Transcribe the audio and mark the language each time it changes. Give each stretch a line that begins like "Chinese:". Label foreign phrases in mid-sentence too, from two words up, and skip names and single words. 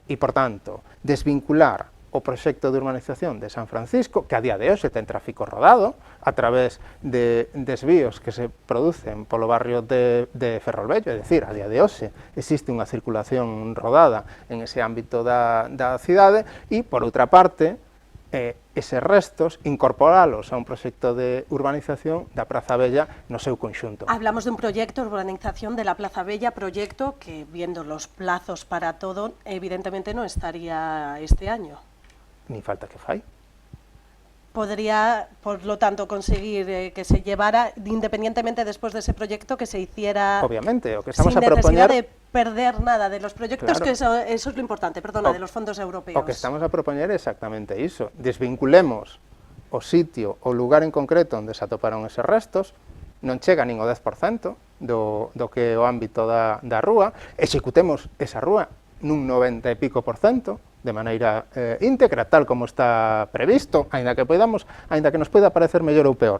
Galician: E, por tanto, desvincular o proxecto de urbanización de San Francisco, que a día de hoxe ten tráfico rodado a través de desvíos que se producen polo barrio de Ferrolvello, é dicir, a día de hoxe existe unha circulación rodada en ese ámbito da cidade, e, por outra parte, eses restos, incorporalos a un proxecto de urbanización da Praza Bella no seu conxunto.
Spanish: Hablamos de un proyecto de urbanización de la Plaza Bella, proyecto que, viendo los plazos para todo, evidentemente no estaría este año.
Galician: Ni falta que fai.
Spanish: Podría, por lo tanto, conseguir que se llevara, independientemente después de ese proyecto, que se hiciera...
Galician: Obviamente, o que estamos
Spanish: sin
Galician: a propoñer...
Spanish: necesidad de perder nada de los proyectos, claro, que eso es lo importante, perdona, de los fondos europeos.
Galician: O que estamos a propoñer é exactamente iso. Desvinculemos o sitio, o lugar en concreto onde se atoparon eses restos, non chega nin o 10% do que é o ámbito da rúa, executemos esa rúa nun 90 e pico por cento, de maneira íntegra, tal como está previsto, aínda que nos poida parecer mellor ou peor.